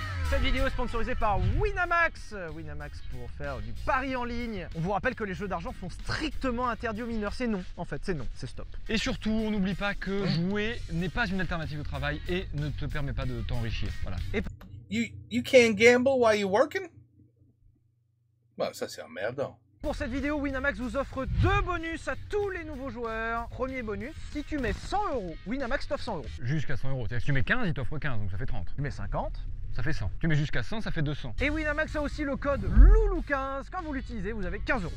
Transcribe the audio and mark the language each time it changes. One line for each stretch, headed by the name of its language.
French: Cette vidéo est sponsorisée par Winamax. Winamax pour faire du pari en ligne. On vous rappelle que les jeux d'argent sont strictement interdits aux mineurs. C'est non, en fait, c'est non, c'est stop. Et surtout, on n'oublie pas que jouer n'est pas une alternative au travail et ne te permet pas de t'enrichir. Voilà.
English: You can't gamble while you're working?
French: Bah, ça, c'est emmerdant. Pour cette vidéo, Winamax vous offre 2 bonus à tous les nouveaux joueurs. Premier bonus, si tu mets 100 €, Winamax t'offre 100 €. Jusqu'à 100 €. Si tu mets 15, il t'offre 15, donc ça fait 30. Tu mets 50. Ça fait 100. Tu mets jusqu'à 100, ça fait 200. Et Winamax a aussi le code LOULOU15. Quand vous l'utilisez, vous avez 15 €.